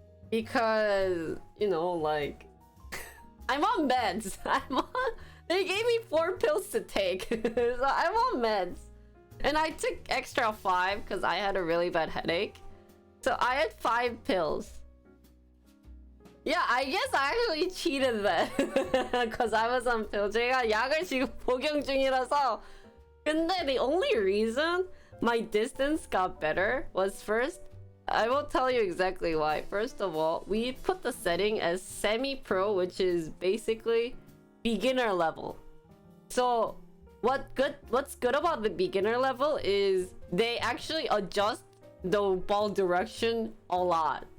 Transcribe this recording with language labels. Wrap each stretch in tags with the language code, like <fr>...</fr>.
<en>Because, you know, like, I'm on meds. They gave me 4 pills to take. So I'm on meds. And I took extra 5 because I had a really bad headache. So I had 5 pills. Yeah, I guess I actually cheated then. Because I was on pill.</en> <ko>제가 약을 지금 복용 중이라서. 근데</ko> <en>the only reason my distance got better was first, I will tell you exactly why. First of all, we put the setting as semi-pro, which is basically beginner level. So what's good about the beginner level is they actually adjust the ball direction a lot.</en>